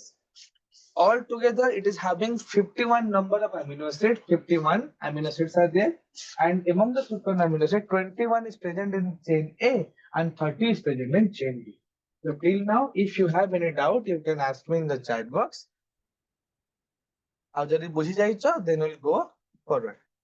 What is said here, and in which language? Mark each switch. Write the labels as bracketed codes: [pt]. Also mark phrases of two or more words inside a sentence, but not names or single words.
[en] Altogether, it is having 51 number of amino acids. 51 amino acids are there, and among the 51 amino acids, 21 is present in chain A and 30 is present in chain B. So till now, if you have any doubt, you can ask me in the chat box. [or] ଆଉ ଯଦି ବୁଝି ଯାଇଛ [en] then we'll go forward.